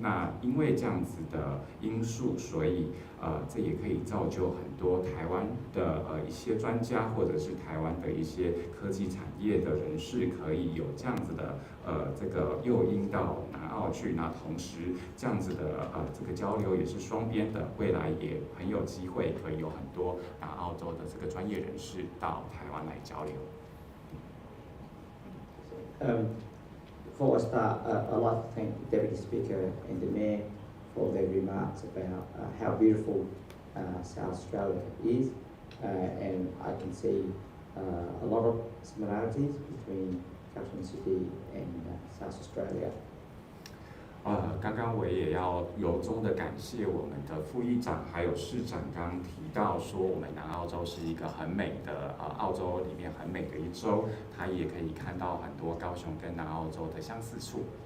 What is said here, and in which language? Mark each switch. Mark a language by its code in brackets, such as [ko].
[zh] 那因为这样子的因素，所以这也可以造就很多台湾的一些专家，或者是台湾的一些科技产业的人士，可以有这样子的这个诱因到南澳去。那同时这样子的这个交流也是双边的，未来也很有机会可以有很多南澳洲的这个专业人士到台湾来交流。 [en] Before I start, I'd like to thank the Deputy Speaker and the Mayor for their remarks about how beautiful South Australia is, and I can see a lot of similarities between Capital City and South Australia. [zh] 刚刚我也要由衷的感谢我们的副议长还有市长，刚刚提到说我们南澳洲是一个很美的澳洲里面很美的一州，他也可以看到很多高雄跟南澳洲的相似处。